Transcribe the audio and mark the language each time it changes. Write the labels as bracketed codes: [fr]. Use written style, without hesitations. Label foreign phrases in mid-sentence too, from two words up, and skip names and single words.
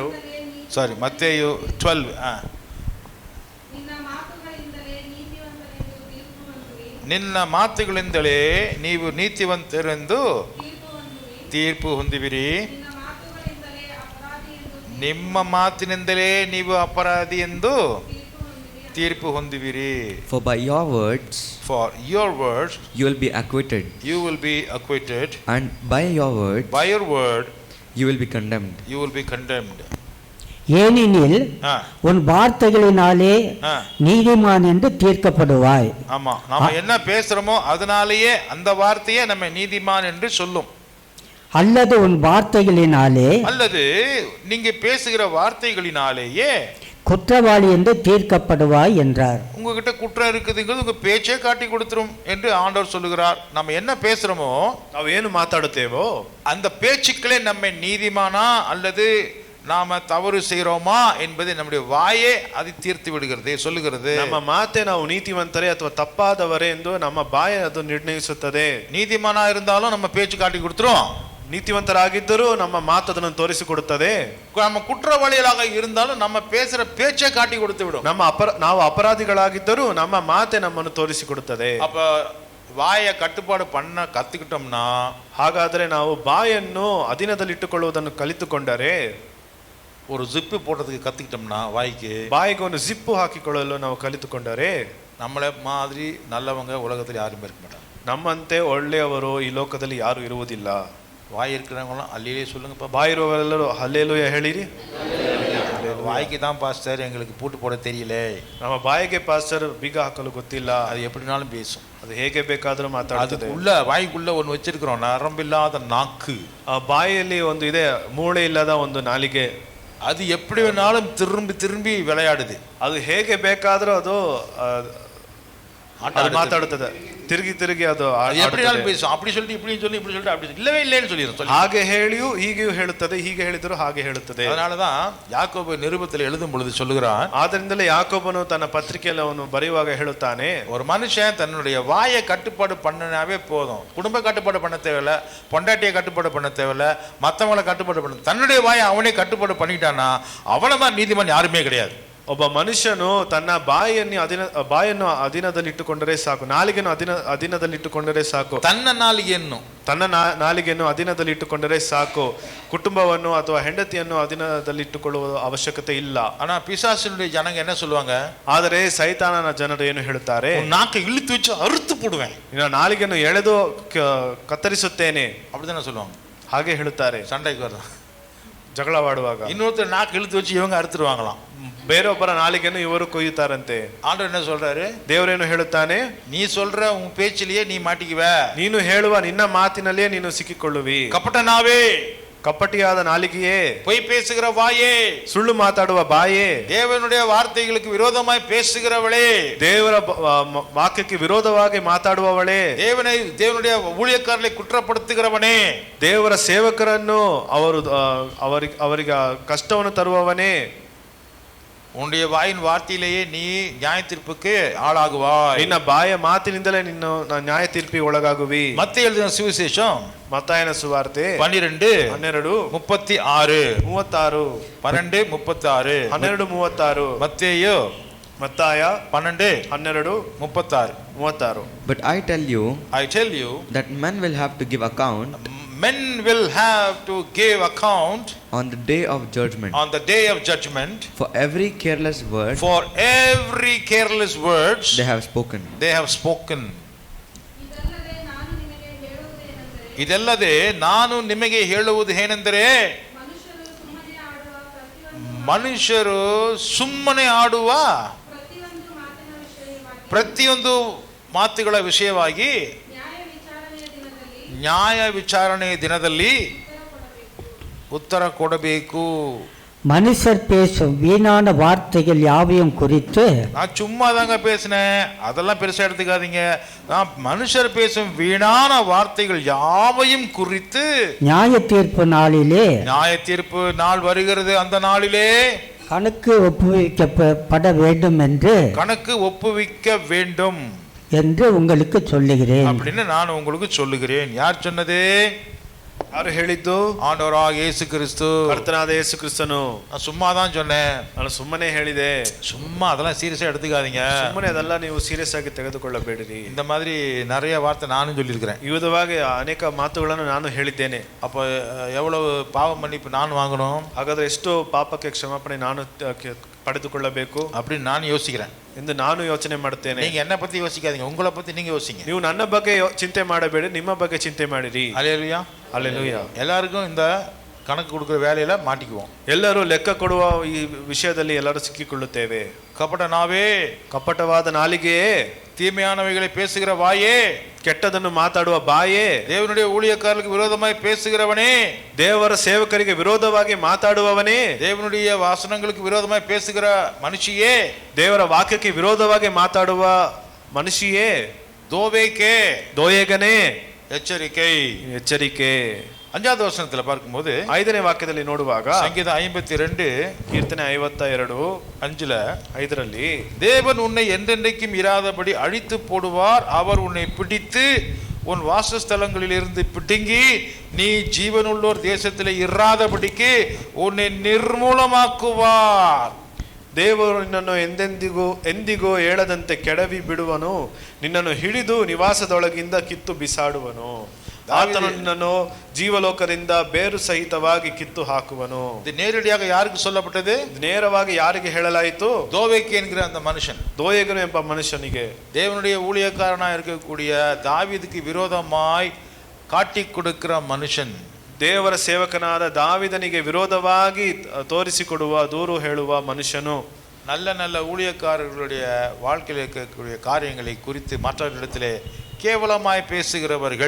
[kn] ಸಾರಿ ಮತ್ತೇಯು 12 ನಿನ್ನ ಮಾತುಗಳಿಂದಲೇ ನೀವು ನೀತಿವಂತರೆಂದು ತೀರ್ಪು ಹೊಂದುವಿರಿ, ನಿಮ್ಮ ಮಾತಿನಿಂದಲೇ ನೀವು ಅಪರಾಧಿ ಎಂದು ತೀರ್ಪು ಹೊಂದುವಿರಿ. [en] For your words you will be acquitted, and by your word you will be condemned. [ta] ஏனெனில் உன் வார்த்தைகளினாலே நீதிமான் என்று தீர்க்கப்படுவாய். ஆமா, நாம என்ன பேசுறோமோ அதனாலேயே அந்த வார்த்தையே நம்ம நீதிமான் என்று சொல்லும். அல்லது உன் வார்த்தைகளினாலே அல்லது நீங்க பேசுகிற வார்த்தைகளினாலேயே குற்றவாளி என்று தீர்க்கப்படுவாய் என்றார். உங்ககிட்ட குற்றம் இருக்குதுங்கிறது உங்க பேச்சே காட்டி கொடுத்துரும் என்று ஆண்டவர் சொல்லுகிறார். நம்ம என்ன பேசுறோமோ [kn] ನಾವು ಏನು ಮಾತಾಡುತ್ತೇವೋ [ta] அந்த பேச்சுக்களே நம்மை நீதிமானா அல்லது நாம தவறு செய்கிறோமா என்பதை நம்முடைய வாயே அது தீர்த்து விடுகிறது, சொல்லுகிறது. [kn] ನಮ್ಮ ಮಾತೆ ನಾವು ನೀತಿವಂತರೇ ಅಥವಾ ತಪ್ಪಾದವರೇ ಎಂದು ನಮ್ಮ ಬಾಯಿ ಅದು ನಿರ್ಣಯಿಸುತ್ತದೆ. [ta] நீதிமானா இருந்தாலும் நம்ம பேச்சு காட்டி கொடுத்துரும், [kn] ನೀತಿವಂತರಾಗಿದ್ದರೂ ನಮ್ಮ ಮಾತು ಅದನ್ನು ತೋರಿಸಿಕೊಡುತ್ತದೆ. [ta] நம்ம குற்றவாளிகளாக இருந்தாலும் நம்ம பேசுற பேச்சை காட்டி கொடுத்து விடும். [kn] ನಾವು ಅಪರಾಧಿಗಳಾಗಿದ್ದರೂ ನಮ್ಮ ಮಾತೆ ನಮ್ಮನ್ನು ತೋರಿಸಿಕೊಡುತ್ತದೆ. [ta] அப்ப வாயை கட்டுப்பாடு பண்ண கத்துக்கிட்டோம்னா, [kn] ಹಾಗಾದರೆ ನಾವು ಬಾಯನ್ನು ಅಧೀನದಲ್ಲಿಟ್ಟುಕೊಳ್ಳುವುದನ್ನು ಕಲಿತುಕೊಂಡರೆ, [ta] ஒரு ஜிப்பு போடுறதுக்கு கத்துக்கிட்டோம்னா, வாய்க்கு [kn] ಬಾಯಿಗೆ ಒಂದು ಜಿಪ್ಪು ಹಾಕಿಕೊಳ್ಳಲು ನಾವು ಕಲಿತುಕೊಂಡರೆ, [ta] நம்மளை மாதிரி நல்லவங்க உலகத்தில் யாருமே இருக்க மாட்டாங்க. [kn] ನಮ್ಮಂತೆ ಒಳ್ಳೆಯವರು ಈ ಲೋಕದಲ್ಲಿ ಯಾರು ಇರುವುದಿಲ್ಲ. [ta] வாய் இருக்கிறவங்களாம் அல்லையே சொல்லுங்கப்பா. [kn] ಬಾಯಿರುವವರೆಲ್ಲರೂ ಹಲ್ಲೇಲೂಯಾ ಹೇಳಿರಿ. [ta] வாய்க்கு தான் பாஸ்டர் எங்களுக்கு பூட்டு போட தெரியல, [kn] ನಮ್ಮ ಬಾಯಿಗೆ ಪಾಸ್ಟರ್ ಬೀಗ ಹಾಕಲು ಗೊತ್ತಿಲ್ಲ, [ta] அது எப்படினாலும் பேசும், [kn] ಅದು ಹೇಗೆ ಬೇಕಾದರೂ ಮಾತಾಡುತ್ತದೆ. [ta] உள்ள வாய்க்குள்ள ஒன்று வச்சிருக்கிறோம், நரம்பில்லாத நாக்கு. [kn] ಆ ಬಾಯಿಯಲ್ಲಿ ಒಂದು ಇದೆ, ಮೂಳೆ ಇಲ್ಲದ ಒಂದು ನಾಲಿಗೆ. [ta] அது எப்படி வேணாலும் திரும்பி திரும்பி விளையாடுது, [kn] ಅದು ಹೇಗೆ ಬೇಕಾದರೂ ಅದು ಮಾತಾಡುತ್ತದೆ, ತಿರುಗಿ ತಿರುಗಿ ಅದು [ta] எப்படினாலும் பேசும். அப்படி சொல்லிட்டு இப்படி சொல்லி இப்படி சொல்லிட்டு அப்படி இல்லவே இல்லைன்னு சொல்லிடும். [kn] ಹಾಗೆ ಹೇಳಿಯೂ ಹೀಗೆಯೂ ಹೇಳುತ್ತದೆ, ಹೀಗೆ ಹೇಳಿದರೂ ಹಾಗೆ ಹೇಳುತ್ತದೆ. [ta] அதனாலதான் யாக்கோபு நிருபத்தில் எழுதும் பொழுது சொல்லுகிறான், [kn] ಆದ್ದರಿಂದಲೇ ಯಾಕೋಬನು ತನ್ನ ಪತ್ರಿಕೆಯಲ್ಲಿ ಅವನು ಬರೆಯುವಾಗ ಹೇಳುತ್ತಾನೆ, [ta] ஒரு மனுஷன் தன்னுடைய வாயை கட்டுப்பாடு பண்ணனாவே போதும். குடும்ப கட்டுப்பாடு பண்ண தேவையில்ல, பொண்டாட்டியை கட்டுப்பாடு பண்ண தேவையில்ல, மற்றவங்களை கட்டுப்பாடு பண்ண, தன்னுடைய வாயை அவனே கட்டுப்பாடு பண்ணிட்டானா அவனதான் நீதிமான், யாருமே கிடையாது. [kn] ಒಬ್ಬ ಮನುಷ್ಯನು ತನ್ನ ಬಾಯನ್ನು ಅಧೀನದಲ್ಲಿಟ್ಟುಕೊಂಡರೆ ಸಾಕು, ನಾಲಿಗೆಯನ್ನು ಅಧೀನದಲ್ಲಿಟ್ಟುಕೊಂಡರೆ ಸಾಕು, ತನ್ನ ನಾಲಿಗೆಯನ್ನು ಅಧೀನದಲ್ಲಿಟ್ಟುಕೊಂಡರೆ ಸಾಕು. ಕುಟುಂಬವನ್ನು ಅಥವಾ ಹೆಂಡತಿಯನ್ನು ಅಧೀನದಲ್ಲಿಟ್ಟುಕೊಳ್ಳುವ ಅವಶ್ಯಕತೆ ಇಲ್ಲ. [ta] ஆனா பிசாசினுடைய ஜனங்க என்ன சொல்லுவாங்க, [kn] ಆದರೆ ಸೈತಾನನ ಜನರು ಏನು ಹೇಳುತ್ತಾರೆ, [ta] நாக்கை இழுத்து வச்சு அறுத்து போடுவேன், [kn] ನಿನ್ನ ನಾಲಿಗೆಯನ್ನು ಎಳೆದು ಕತ್ತರಿಸುತ್ತೇನೆ, [ta] அப்படிதானே சொல்லுவாங்க. [kn] ಹಾಗೆ ಹೇಳುತ್ತಾರೆ. [ta] சண்டைக்கு வரலாம், [kn] ಜಗಳವಾಡುವಾಗ [ta] இன்னொருத்தர் நாக்கு இழுத்து வச்சு இவங்க அறுத்துருவாங்களாம், [kn] ಬೇರೊಬ್ಬರ ನಾಲಿಗೆಯನ್ನು ಇವರು ಕೊಯ್ಯುತ್ತಾರಂತೆ. [ta] ஆண்டவர் என்ன சொல்றாரு, [kn] ದೇವರೇನು ಹೇಳುತ್ತಾನೆ, [ta] நீ சொல்ற உன் பேச்சிலேயே நீ மாட்டிக்குவ, [kn] ನೀನು ಹೇಳುವ ನಿನ್ನ ಮಾತಿನಲ್ಲಿಯೇ ನೀನು ಸಿಕ್ಕಿಕೊಳ್ಳುವಿ. [ta] கபட்டனாவே, [kn] ಕಪಟಿಯಾದ ನಾಲಿಗೆಯೇ, [ta] பொய் பேசுகிற வாயே, [kn] ಸುಳ್ಳು ಮಾತಾಡುವ ಬಾಯೇ, [ta] தேவனுடைய வார்த்தைகளுக்கு விரோதமாய் பேசுகிறவளே, [kn] ದೇವರ ವಾಕ್ಯಕ್ಕೆ ವಿರೋಧವಾಗಿ ಮಾತಾಡುವವಳೇ, [ta] தேவனுடைய ஊழியக்காரரை குற்றப்படுத்துகிறவனே, [kn] ದೇವರ ಸೇವಕರನ್ನು ಅವರಿಗೆ ಕಷ್ಟವನ್ನು ತರುವವನೇ, [ta] உன்னுடைய வாயின் வார்த்தையிலேயே நீ நியாய தீர்ப்புக்கு ஆளாகுவாய். [kn] ನಿನ್ನ ಬಾಯ ಮಾತಿನಿಂದಲೇ ನಿನ್ನ ನ್ಯಾಯ ತೀರ್ಪಿಗೆ ಒಳಗಾಗುವಿ. [ta] மத்தேயு எழுதின சுவிசேஷம் [kn] ಮತ್ತಾಯನ ಸುವಾರ್ತೆ 12:36 12:36 [ta] மத்தேயு [kn] ಮತ್ತಾಯ 12:36. [en] But I tell you that men will have to give account on the day of judgment for every careless word they have spoken. [kn] ಇದಲ್ಲದೆ ನಾನು ನಿಮಗೆ ಹೇಳುವುದು ಏನೆಂದರೆ, ಮನುಷ್ಯರು ಸುಮ್ಮನೆ ಆಡುವ ಪ್ರತಿಯೊಂದು ಮಾತುಗಳ ವಿಷಯವಾಗಿ ನ್ಯಾಯ ವಿಚಾರಣೆಯ ದಿನದಲ್ಲಿ ಉತ್ತರ ಕೊಡಬೇಕು. [ta] மனுஷர் பேசும் வீணான வார்த்தைகள் யாவையும் குறித்து, நான் சும்மா தாங்க பேசினேன், அதெல்லாம் பெருசா எடுத்துக்காதீங்க, நான் மனுஷர் பேசும் வீணான வார்த்தைகள் யாவையும் குறித்து நியாய தீர்ப்பு நாள் வருகிறது, அந்த நாளிலே கணக்கு ஒப்புவிக்கப்பட வேண்டும் என்று உங்களுக்கு சொல்லுகிறேன் அப்படின்னு நான் உங்களுக்கு சொல்லுகிறேன். யார் சொன்னது? [kn] ಯಾರು ಹೇಳಿದ್ದು? [ta] ஆண்டவராக இயேசு கிறிஸ்து, [kn] ಕರ್ತನಾದ ಯೇಸು ಕ್ರಿಸ್ತನು. [ta] நான் சும்மா தான் சொன்னேன், [kn] ನಾನು ಸುಮ್ಮನೆ ಹೇಳಿದೆ. [ta] சும்மா அதெல்லாம் சீரியஸா எடுத்துக்காதீங்க, [kn] ಸುಮ್ಮನೆ ಅದೆಲ್ಲ ನೀವು ಸೀರಿಯಸ್ ಆಗಿ ತೆಗೆದುಕೊಳ್ಳಬೇಡಿರಿ. [ta] இந்த மாதிரி நிறைய வார்த்தை நானும் சொல்லியிருக்கிறேன். [kn] ಈ ವಿಧವಾಗಿ ಅನೇಕ ಮಾತುಗಳನ್ನು ನಾನು ಹೇಳಿದ್ದೇನೆ. [ta] அப்ப எவ்வளவு பாவ மன்னிப்பு நான் வாங்கணும், [kn] ಹಾಗಾದ್ರೆ ಎಷ್ಟು ಪಾಪಕ್ಕೆ ಕ್ಷಮಾಪಣೆ ನಾನು ಪಡೆದುಕೊಳ್ಳಬೇಕು [ta] அப்படின்னு ನಾನು யோசிக்கிறேன் [kn] ಎಂದು ನಾನು ಯೋಚನೆ ಮಾಡುತ್ತೇನೆ. [ta] நீங்க என்ன பத்தி யோசிக்காதீங்க, உங்களை பத்தி நீங்க யோசிங்க. [kn] ನೀವು ನನ್ನ ಬಗ್ಗೆ ಚಿಂತೆ ಮಾಡಬೇಡಿ, ನಿಮ್ಮ ಬಗ್ಗೆ ಚಿಂತೆ ಮಾಡಿರಿ. [ta] அல்லேலூயா, அல்லேலூயா. எல்லாருக்கும் இந்த கணக்கு கொடுக்குற வேலையில மாட்டிக்குவோம். [kn] ಎಲ್ಲರೂ ಲೆಕ್ಕ ಕೊಡುವ ಈ ವಿಷಯದಲ್ಲಿ ಎಲ್ಲರೂ ಸಿಕ್ಕಿಕೊಳ್ಳುತ್ತೇವೆ. [ta] கபட நாவே, [kn] ಕಪಟವಾದ ನಾಲಿಗೆಯೇ, [ta] தீமையானவைகளை பேசுகிற வாயே, [kn] ಕೆಟ್ಟದನ್ನು ಮಾತಾಡುವ ಬಾಯೇ, [ta] தேவனுடைய ஊழியக்காரர்களுக்கு விரோதமாய் பேசுகிறவனே, [kn] ದೇವರ ಸೇವಕರಿಗೆ ವಿರೋಧವಾಗಿ ಮಾತಾಡುವವನೇ, [ta] தேவனுடைய வாசனங்களுக்கு விரோதமாய் பேசுகிற மனுஷியே, [kn] ದೇವರ ವಾಕ್ಯಕ್ಕೆ ವಿರೋಧವಾಗಿ ಮಾತಾಡುವ ಮನುಷ್ಯೇ, [ta] தோவேக்கே, [kn] ದೋಯೇಗನೇ, [ta] எச்சரிக்கை. [kn] ಎಚ್ಚರಿಕೆ. [ta] 5வது வசனத்துல பார்க்கும்போது [kn] 5ನೇ ವಾಕ್ಯದಲ್ಲಿ ನೋಡುವಾಗ [ta] சங்கீதம் 52 [kn] ಕೀರ್ತನೆ 52 [ta] 5ರಲ್ಲಿ தேவன் உன்னை என்றென்றைக்கும் இராதபடி அழித்து போடுவார், அவர் உன்னை பிடித்து உன் வாசஸ்தலங்களிலிருந்து பிடுங்கி நீ ஜீவனுள்ளோர் தேசத்திலே இராதபடிக்கு உன்னை ನಿರ್ಮೂಲಮಾக்குவார். [kn] ದೇವರು ನಿನ್ನನ್ನು ಎಂದಿಗೂ ಹೇಳದಂತೆ ಕೆಡವಿ ಬಿಡುವನು, ನಿನ್ನನ್ನು ಹಿಡಿದು ನಿವಾಸದೊಳಗಿಂದ ಕಿತ್ತು ಬಿಸಾಡುವನು. ಆತನು ನಿನ್ನನ್ನು ಜೀವಲೋಕದಿಂದ ಬೇರು ಸಹಿತವಾಗಿ ಕಿತ್ತು ಹಾಕುವನು. [ta] இது நேரடியாக யாருக்கு சொல்லப்பட்டது? [kn] ನೇರವಾಗಿ ಯಾರಿಗೆ ಹೇಳಲಾಯಿತು? [ta] தோவேக்கு என்கிற அந்த மனுஷன், [kn] ದೋಯೇಗನು ಎಂಬ ಮನುಷ್ಯನಿಗೆ. [ta] தேவனுடைய ஊழியக்காரனாக இருக்கக்கூடிய தாவீதுக்கு விரோதமாய் காட்டி கொடுக்கிற மனுஷன், [kn] ದೇವರ ಸೇವಕನಾದ ದಾವಿದನಿಗೆ ವಿರೋಧವಾಗಿ ತೋರಿಸಿಕೊಡುವ ದೂರು ಹೇಳುವ ಮನುಷ್ಯನು. [ta] நல்ல நல்ல ஊழியக்காரர்களுடைய வாழ்க்கையில் இருக்கக்கூடிய காரியங்களை குறித்து மற்றவர்களிடத்திலே ಕೇವಲಮಾಯಿ பேசுகிறவர்கள்,